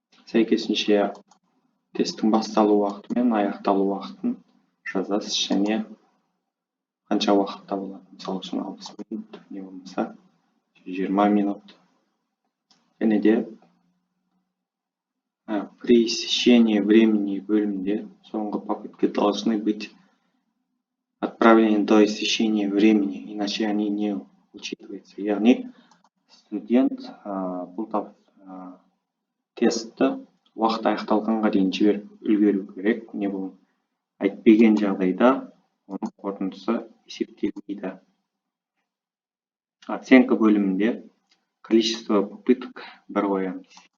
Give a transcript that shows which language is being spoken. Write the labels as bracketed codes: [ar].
[kk] Сәйкесінше тесттің басталу уақыты мен аяқталу уақытын жазасыз және қанша уақытта болады. Мысал үшін 60 минут, не болмаса 20 минут. Және де [ru] при истечении времени [kk] бөлімінде соңғы [ru] попытки должны быть отправлены до истечения времени, иначе они не учитываются. [kk] Яғни студент бұл тестті уақыт аяқталғанға дейін жіберіп үлгеру керек. Не бұл айтпеген жағдайда оның қорытындысы есептелмейді. Оценка бөлімінде [ru] количество попыток [kk] бір қоямыз.